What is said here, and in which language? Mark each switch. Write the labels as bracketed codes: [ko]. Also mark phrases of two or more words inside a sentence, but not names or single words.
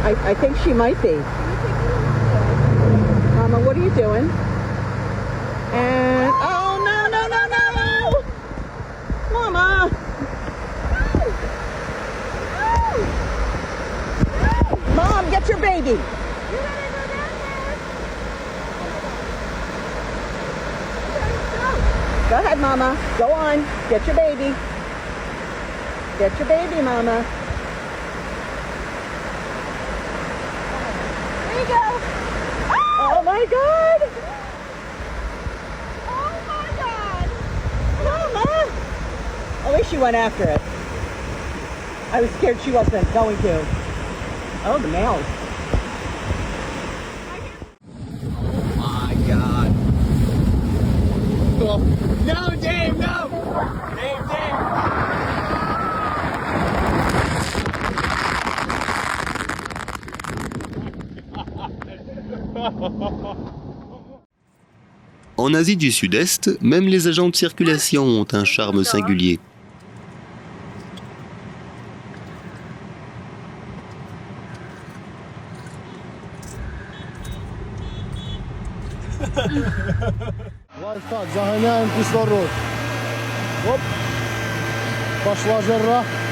[en] I think she might be. Mama, what are you doing? And oh no no no no! Mama! Mom, get your baby! Go ahead, Mama. Go on. Get your baby. Get your baby, Mama. There you go. Oh my God! Oh my God! Mama! I wish you went after it. I was scared she wasn't going to. Oh, the males. Oh my God. No, Dave, no! Dave, Dave! [fr] En Asie du Sud-Est, même les agents de circulation ont un charme singulier. [ru] Так, загоняем кислород. Оп. Пошла жара.